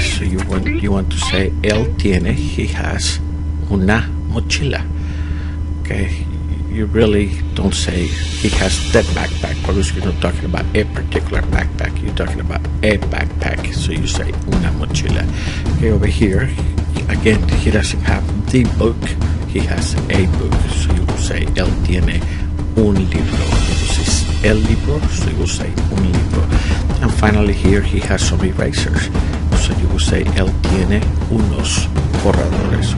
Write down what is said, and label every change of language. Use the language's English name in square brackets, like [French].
[English] So you want to say, él tiene, he has una mochila. Okay, you really don't say he has that backpack, because you're not talking about a particular backpack. You're talking about a backpack. So you say una mochila. Okay, over here, again, he doesn't have the book. He has a book. So you will say, [Spanish] él tiene un libro. [English] This is el libro, so you will say un libro. And finally here he has some erasers. So you will say, [Spanish] él tiene unos borradores.